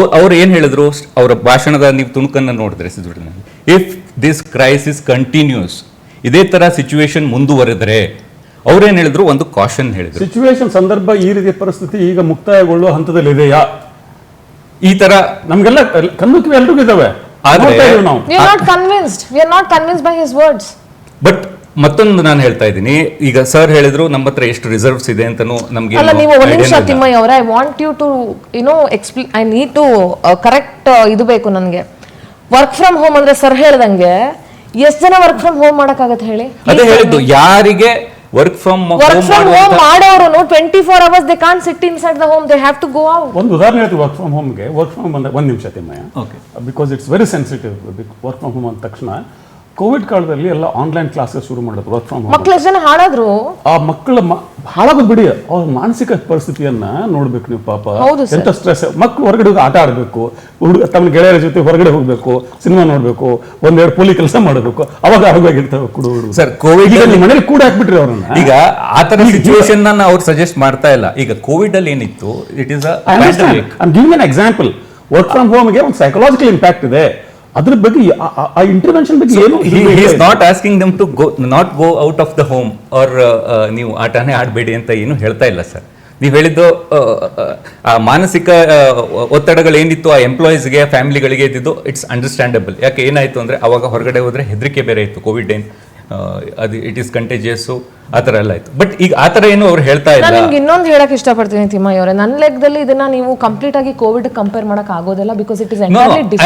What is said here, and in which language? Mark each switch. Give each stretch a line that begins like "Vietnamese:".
Kannada: ಅವ್ರು ಏನ್ ಹೇಳಿದ್ರು, ಅವರ ಭಾಷಣದ ನೀವು ತುಣುಕನ್ನು ನೋಡಿದ್ರೆ,
English: if this crisis continues,
Kannada: ಇದೇ ತರ ಸಿಚುವೇಶನ್ ಮುಂದುವರೆದರೆ, ಅವ್ರೇನ್ ಹೇಳಿದ್ರು, ಒಂದು ಕಾಷನ್ ಹೇಳಿದ್ರು. ಸಿಚುವೇಶನ್ ಸಂದರ್ಭ ಈ ರೀತಿಯ ಪರಿಸ್ಥಿತಿ ಈಗ ಮುಕ್ತಾಯಗೊಳ್ಳುವ ಹಂತದಲ್ಲಿ ಇದೆಯಾ? ಈ ತರ ನಮಗೆಲ್ಲ ಕಣ್ಣುಕಿವಿ ಎಲ್ರಿಗೂ ಇದಾವೆ.
English: We are not convinced. We are not convinced by his words. But
Kannada: ಮತ್ತೊಂದು ನಾನು ಹೇಳ್ತಾ ಇದ್ದೀನಿ, ಈಗ ಸರ್ ಹೇಳಿದ್ರು ನಮ್ಮ ಹತ್ರ ಎಷ್ಟು ರಿಸರ್ವ್ಸ್ ಇದೆ ಅಂತನೂ ನಮ್ಗೆ ಅಲ್ಲ, ನೀವು ಒಂದು ನಿಮಿಷ ತಿಮ್ಮಯ್ಯ ಅವರೇ,
English: I want you to I need to correct
Kannada: ಇದು ಬೇಕು ನನಗೆ. ವರ್ಕ್ ಫ್ರಮ್ ಹೋಮ್ ಅಂದ್ರೆ ಸರ್ ಹೇಳ್ದಂಗೆ ಎಷ್ಟು ಜನ ವರ್ಕ್ ಫ್ರಮ್ ಹೋಮ್ ಮಾಡಕ್ಕಾಗತ್ತೆ ಹೇಳಿ? ಅದೇ ಹೇಳಿದ್ದು, ಯಾರಿಗೆ ವರ್ಕ್ ಫ್ರಮ್ ಹೋಮ್ ಮಾಡೋರು
English: 24 hours they can't sit inside the home, they have to go out.
Kannada: ಒಂದು ಉದಾಹರಣೆ ಹೇಳ್ತೀವಿ ವರ್ಕ್ ಫ್ರಮ್ ಹೋಮ್ಗೆ. ವರ್ಕ್ ಫ್ರಮ್ ಬಂದ ಒಂದು ನಿಮಿಷ Thimmaiah,
English: Because it's very sensitive.
Kannada: Work from home ಅಂದ ತಕ್ಷಣ ಕೋವಿಡ್ ಕಾಲದಲ್ಲಿ ಎಲ್ಲ ಆನ್ಲೈನ್ ಕ್ಲಾಸಸ್ ಶುರು ಮಾಡೋದು ವರ್ಕ್ ಫ್ರಮ್ ಹೋಮ್. ಮಕ್ಳು ಎಷ್ಟು ಜನ ಹಾಳಾದ್ರು? ಆ ಮಕ್ಕಳ ಹಾಳಾಗೋದು ಬಿಡಿ, ಅವ್ರ ಮಾನಸಿಕ ಪರಿಸ್ಥಿತಿಯನ್ನ ನೋಡ್ಬೇಕು ನೀವು. ಪಾಪ ಎಂತ ಸ್ಟ್ರೆಸ್. ಮಕ್ಕಳು ಹೊರಗಡೆ ಹೋಗಿ ಆಟ ಆಡಬೇಕು, ತಮ್ಮ ಗೆಳೆಯರ ಜೊತೆ ಹೊರಗಡೆ ಹೋಗ್ಬೇಕು, ಸಿನಿಮಾ ನೋಡ್ಬೇಕು, ಒಂದೆರಡು ಪೊಲೀಸ್ ಕೆಲಸ ಮಾಡಬೇಕು, ಅವಾಗ ಆರೋಗ್ಯವಾಗಿರ್ತಾವೆ ಹುಡುಗರು. ಸರ್, ಕೋವಿಡ್ ಮನೇಲಿ ಕೂಡ ಹಾಕ್ಬಿಟ್ರಿ ಅವ್ರನ್ನ. ಈಗ ಆ ತರ ಸಿಚುವೇಶನ್ ಅವ್ರು ಸಜೆಸ್ಟ್ ಮಾಡ್ತಾ ಇಲ್ಲ. ಈಗ ಕೋವಿಡ್ ಅಲ್ಲಿ ಏನಿತ್ತು,
English: It is an example.
Kannada: Work from ಹೋಮ್ಗೆ ಒಂದು ಸೈಕಲಾಜಿಕಲ್ ಇಂಪ್ಯಾಕ್ಟ್ ಇದೆ. ಅದ್ರ ಬಗ್ಗೆ ಆ ಇಂಟರ್ವೆನ್ಷನ್ ಬಗ್ಗೆ ಏನು,
English: he is not asking them to not go out of the home or
Kannada: ನೀವು ಆಟನೇ ಆಡಬೇಡಿ ಅಂತ ಏನು ಹೇಳ್ತಾ ಇಲ್ಲ ಸರ್. ನೀವು ಹೇಳಿದ್ದು ಆ ಮಾನಸಿಕ ಒತ್ತಡಗಳು ಏನಿತ್ತು ಆ ಎಂಪ್ಲಾಯೀಸ್ಗೆ, ಫ್ಯಾಮಿಲಿಗಳಿಗೆ ಇದ್ದಿದ್ದು,
English: It's understandable.
Kannada: ಯಾಕೆ ಏನಾಯ್ತು ಅಂದ್ರೆ ಅವಾಗ ಹೊರಗಡೆ ಹೋದ್ರೆ ಹೆದರಿಕೆ ಬೇರೆ ಇತ್ತು. ಕೋವಿಡ್ ಅದು
English: it is contagious,
Kannada: ಆ ಥರ ಎಲ್ಲ ಆಯ್ತು. ಬಟ್ ಈಗ ಆ ಥರ ಏನು ಅವ್ರು ಹೇಳ್ತಾ ಇಲ್ಲ. ನಿಮ್ಗೆ ಇನ್ನೊಂದು ಹೇಳಕ್ ಇಷ್ಟಪಡ್ತೀನಿ ತಿಮ್ಮಯ್ಯ ಅವರೇ, ನನ್ನ ಲೆಕ್ಕದಲ್ಲಿ ಇದನ್ನ ನೀವು ಕಂಪ್ಲೀಟ್ ಆಗಿ ಕೋವಿಡ್ ಕಂಪೇರ್ ಮಾಡಕ್ ಆಗೋದಿಲ್ಲ,
English: Because it is entirely different.